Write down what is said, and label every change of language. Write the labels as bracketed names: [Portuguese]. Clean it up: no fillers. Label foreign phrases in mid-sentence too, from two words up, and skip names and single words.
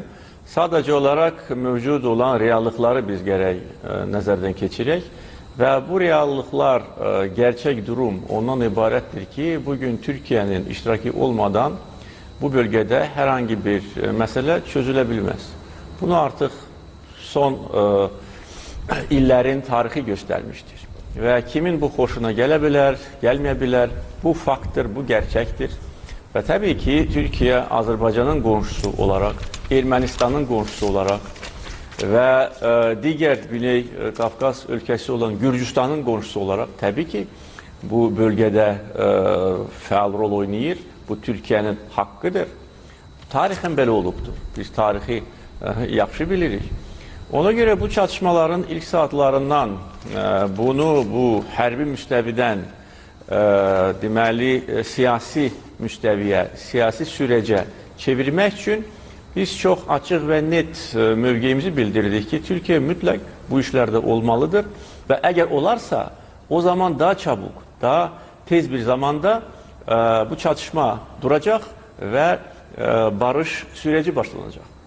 [Turkish] Sadece olarak mevcut olan [Azerbaijani] reallıkları biz gerek nəzərdən keçirək [Turkish] ve bu reallıklar, gerçek durum ondan ibarettir ki bugün Türkiye'nin iştiraki olmadan bu bölgede herhangi bir mesele çözülebilmez. Bunu artık son illerin tarihi göstermiştir. Ve kimin bu hoşuna gelebilir, gelmeyebilir, bu faktır, bu gerçektir. Ve tabii ki Türkiye, Azerbaycan'ın komşusu olarak, [Azerbaijani] Ermənistanın qonşusu olaraq və digər Güney Qafqaz ölkəsi olan Gürcüstanın qonşusu olaraq təbii ki bu bölgədə fəal rol oynayır. Bu Türkiyənin haqqıdır. Tarixən belə olubdur. Biz tarixi yaxşı bilirik. Ona görə bu çatışmaların ilk saatlarından bunu bu hərbi müstəvidən deməli siyasi müstəviyə, siyasi sürəcə çevirmək üçün biz [Turkish] çok açık ve net [Azerbaijani] mövqeyimizi bildirdik ki Türkiye mütləq bu işlerde olmalıdır [Turkish] ve eğer olarsa o zaman daha çabuk, daha tez bir zamanda bu çatışma duracak ve barış süreci başlanacak.